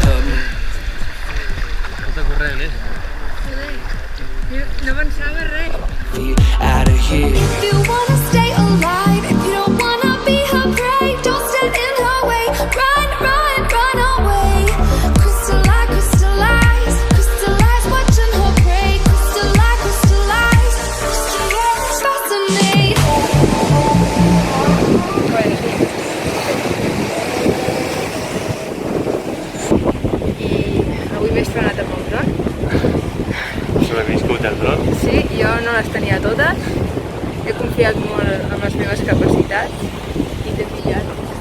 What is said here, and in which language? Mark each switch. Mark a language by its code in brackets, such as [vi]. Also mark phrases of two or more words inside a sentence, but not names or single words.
[ca] Està corrent, eh? No pensava res. [en] Out of here. If you wanna stay alive, if you don't wanna be her prey, don't stand in her way. Run, run, run away. Crystallize, crystallize, crystallize, watching her prey. Crystallize, crystallize, crystallize, fascinate. [ca] Avui m'he estrenat amb el dron. Sobreviscut el dron? Sí, jo no les tenia totes. He confiat molt en les meves capacitats i t'he pillat.